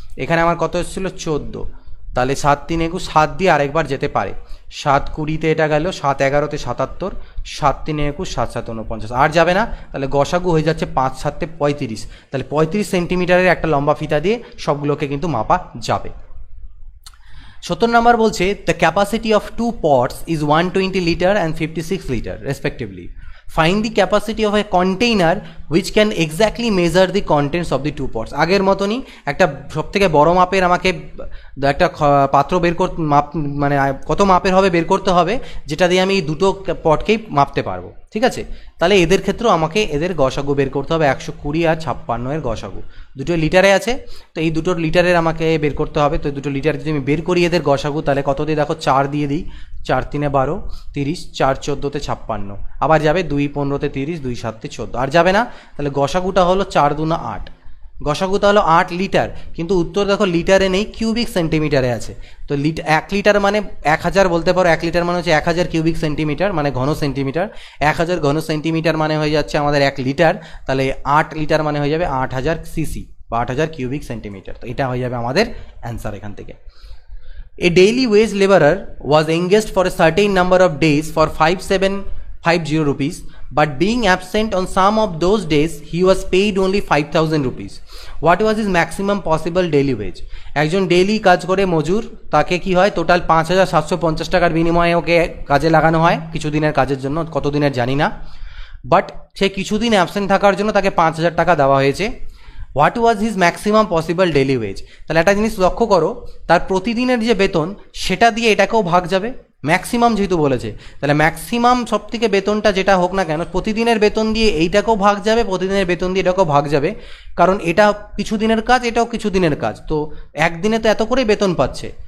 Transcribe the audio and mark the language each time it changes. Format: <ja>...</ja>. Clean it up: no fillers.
<bn>এখানে আমার কত এসেছিল 14, তাহলে 7 3 21, 7 দিয়ে আরেকবার যেতে পারে, 7 20তে এটা গেল, 7 11তে 77, 7 3 21, 7 7 49, আর যাবে না। তাহলে গসাগু হয়ে যাচ্ছে 5 7 35, তাহলে 35 সেন্টিমিটারের একটা লম্বা ফিতা দিয়ে সবগুলোকে কিন্তু মাপা যাবে। 70 নম্বর বলছে</bn> <en>The capacity of 2 pots is 120 litre and 56 litre respectively. Find the capacity of a container which can exactly measure the contents of the 2 pots.</en> <bn>আগের মতনই একটা সবথেকে বড় মাপের আমাকে একটা পাত্র বের করতে মানে কত মাপের হবে বের করতে হবে, যেটা দিয়ে আমি এই দুটো পটকেই মাপতে পারবো, ঠিক আছে। তাহলে এদের ক্ষেত্রেও আমাকে এদের গসাগু বের করতে হবে, 120 আর 56 এর গসাগু। দুটো লিটারে আছে, তো এই দুটো লিটারের আমাকে বের করতে হবে। তো দুটো লিটার যদি আমি বের করি এদের গসাগু, তাহলে কত দিয়ে দেখো 4 দিয়ে দিই, 4 3 12 30, 4 14তে 56, আবার যাবে 2 15তে 30, 2 7তে 14, আর যাবে না। তাহলে গসাগুটা হলো 4 2 8, গসাগুটা হলো 8 লিটার, কিন্তু উত্তর দেখো লিটারে নেই, কিউবিক সেন্টিমিটারে আছে। তো 1 লিটার মানে 1000 বলতে পারো, 1 লিটার মানে হচ্ছে 1000 কিউবিক সেন্টিমিটার, মানে ঘন সেন্টিমিটার। 1000 ঘন সেন্টিমিটার মানে হয়ে যাচ্ছে আমাদের 1 লিটার, তাহলে 8 লিটার মানে হয়ে যাবে 8000 সিসি বা 8000 কিউবিক সেন্টিমিটার। তো এটা হয়ে যাবে আমাদের অ্যান্সার এখান থেকে।</bn> <en>A daily wage laborer was engaged for a certain number of days for 5750 rupees, but being absent on some of those days, he was paid only 5000 rupees. What was his maximum possible daily wage?</en> <bn>একজন daily কাজ করে মজুর, তাকে কি হয় total 5750 টাকার বিনিময়ে ওকে কাজে লাগানো হয় কিছুদিনের কাজের জন্য, কতদিনের জানি না, বাট সে কিছুদিন অ্যাবসেন্ট থাকার জন্য তাকে 5000 টাকা দেওয়া হয়েছে।</bn> <en>What was his maximum possible daily wage?</en> <bn>তাহলে একটা জিনিস লক্ষ্য করো, তার প্রতিদিনের যে বেতন সেটা দিয়ে এটাকেও ভাগ যাবে, ম্যাক্সিমাম যেহেতু বলেছে, তাহলে ম্যাক্সিমাম সব থেকে বেতনটা যেটা হোক না কেন, প্রতিদিনের বেতন দিয়ে এইটাকেও ভাগ যাবে, প্রতিদিনের বেতন দিয়ে এটাকেও ভাগ যাবে, কারণ এটা কিছুদিনের কাজ, এটাও কিছুদিনের কাজ, তো একদিনে তো এত করেই বেতন পাচ্ছে,</bn>